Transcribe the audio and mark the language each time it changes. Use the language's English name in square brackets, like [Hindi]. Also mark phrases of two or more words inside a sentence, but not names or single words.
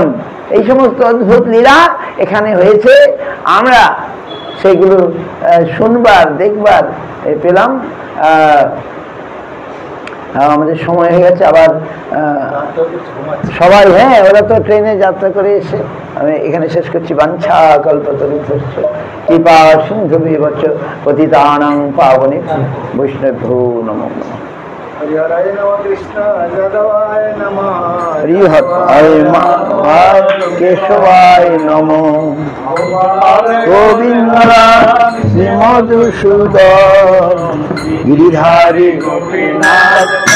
[Bangla] এই সমস্ত অদ্ভুত লীলা এখানে হয়েছে, আমরা সেইগুলো শুনবার দেখবার পেলাম। আমাদের সময় হয়ে গেছে, আবার সবাই, হ্যাঁ ওরা তো ট্রেনে যাত্রা করে এসে, আমি এখানে শেষ করছি। [Sanskrit] বাঞ্ছা কল্পতরুভ্যশ্চ কৃপা সিন্ধুভ্যশ্চ পতিতানাং পাবনেভ্যো বৈষ্ণবেভ্যো নমো নমঃ। হরিহরায় নমঃ, কৃষ্ণ যাদবায় নমঃ, হরিহরায় কেশবায় নমঃ, গোবিন্দায় শ্রীমধুসূদন গিরিধারী গোপীনাথ